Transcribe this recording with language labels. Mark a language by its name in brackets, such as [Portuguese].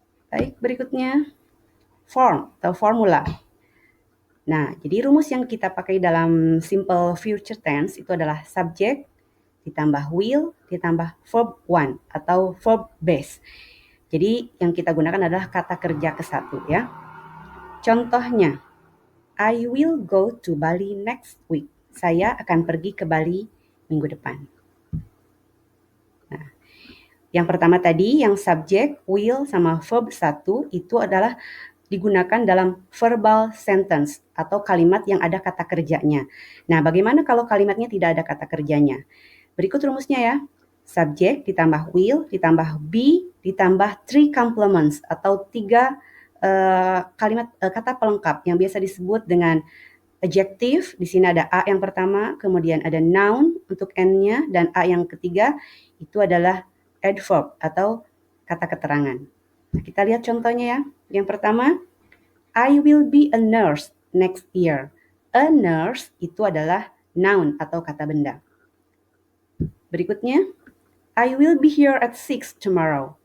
[Indonesian] Baik, berikutnya form atau formula. Nah, jadi rumus yang kita pakai dalam simple future tense itu adalah subject ditambah will ditambah verb one atau verb base. Jadi yang kita gunakan adalah kata kerja ke-1 ya. [English] Contohnya, I will go to Bali next week. [Indonesian] Saya akan pergi ke Bali minggu depan. Nah, yang pertama tadi, yang subject, will, sama verb 1 itu adalah digunakan dalam verbal sentence atau kalimat yang ada kata kerjanya. Nah, bagaimana kalau kalimatnya tidak ada kata kerjanya? Berikut rumusnya ya. Subject ditambah will ditambah be ditambah 3 complements atau 3 kalimat kata pelengkap yang biasa disebut dengan adjective. Di sini ada a yang pertama, kemudian ada noun untuk n-nya, dan a yang ketiga itu adalah adverb atau kata keterangan. Nah, kita lihat contohnya ya. Yang pertama, [English] I will be a nurse next year. [Indonesian] A nurse itu adalah noun atau kata benda. [English] Berikutnya, I will be here at 6 tomorrow.